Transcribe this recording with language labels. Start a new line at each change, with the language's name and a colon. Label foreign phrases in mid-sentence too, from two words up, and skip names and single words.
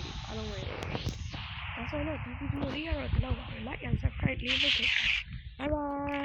Burmese: ဒီဗီဒီယိုလေးကတော့ဒီလောက်ပါပဲ
English: like and subscribe
Burmese: လေးလုပ်ခဲ့ပါ
English: bye bye